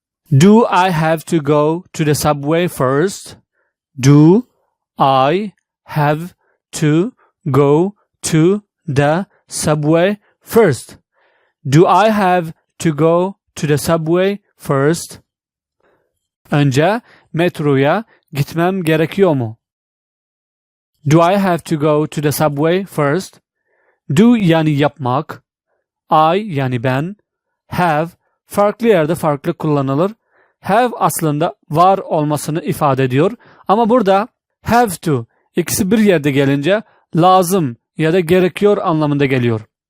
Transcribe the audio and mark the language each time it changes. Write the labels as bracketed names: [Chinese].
[English] Do I have to go to the subway first? Do I have to go to the subway first? Do I have to go to the subway first? [Turkish] Önce metroya gitmem gerekiyor mu? [English] Do I have to go to the subway first? [Turkish] Do yani yapmak, I yani ben, have farklı yerde farklı kullanılır. Have aslında var olmasını ifade ediyor ama burada have to ikisi bir yerde gelince lazım ya da gerekiyor anlamında geliyor.